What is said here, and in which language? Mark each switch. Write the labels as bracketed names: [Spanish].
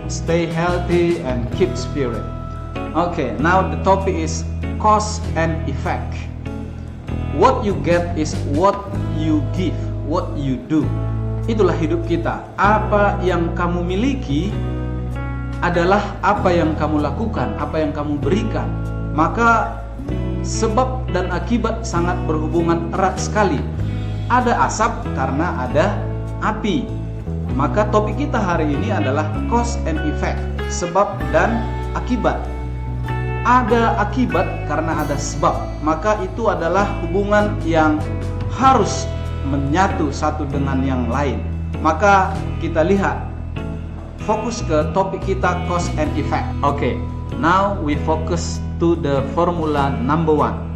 [English] Stay healthy and keep spirit. Okay, now the topic is cause and effect. What you get is what you give, what you do. [Indonesian] Itulah hidup kita. Apa yang kamu miliki adalah apa yang kamu lakukan, apa yang kamu berikan. Maka sebab dan akibat sangat berhubungan erat sekali. Ada asap karena ada api. Maka topik kita hari ini adalah [English] cause and effect, [Indonesian] sebab dan akibat. Ada akibat karena ada sebab. Maka itu adalah hubungan yang harus menyatu satu dengan yang lain. Maka kita lihat, fokus ke topik kita [English] cause and effect. Okay, now we focus to the formula number 1.